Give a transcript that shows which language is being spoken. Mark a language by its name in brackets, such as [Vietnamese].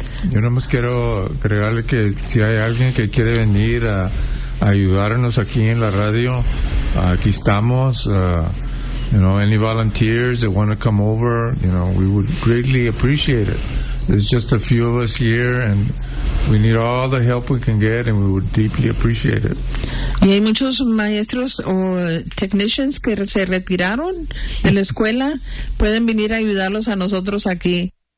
[Spanish] Yo nomás quiero agregarle que si hay alguien que quiere venir a ayudarnos aquí en la radio, aquí estamos. [English] You know, any volunteers that want to come over, you know, we would greatly appreciate it. There's just a few of us here, and we need all the help we can get, and we would deeply appreciate it. [Spanish] Y hay muchos maestros o technicians que se retiraron de la escuela. Pueden venir a ayudarlos a nosotros aquí.